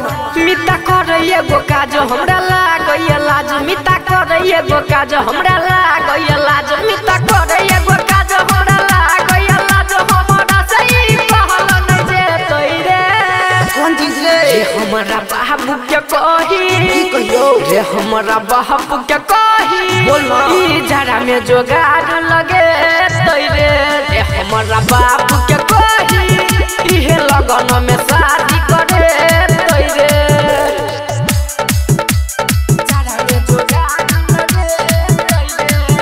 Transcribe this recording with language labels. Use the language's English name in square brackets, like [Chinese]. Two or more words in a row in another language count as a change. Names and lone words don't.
[Maithili] मिता करैया गो काज हमरा लागैला। मिता करैया गो काज हमरा लागैला। मिता करैया गो काज हमरा लागैला। हमरा सही कहल न जेतै रे। कोन चीज रे? हमरा बाबू के कही की कहियो? रे हमरा बाबू के कही बोल ना। ई जारा में जोगाड़ लगे तैरे। रे हमरा बाबू के कही इहे लगन में शादी करे तैरे। जारा में जोगाड़ लगे तैरे।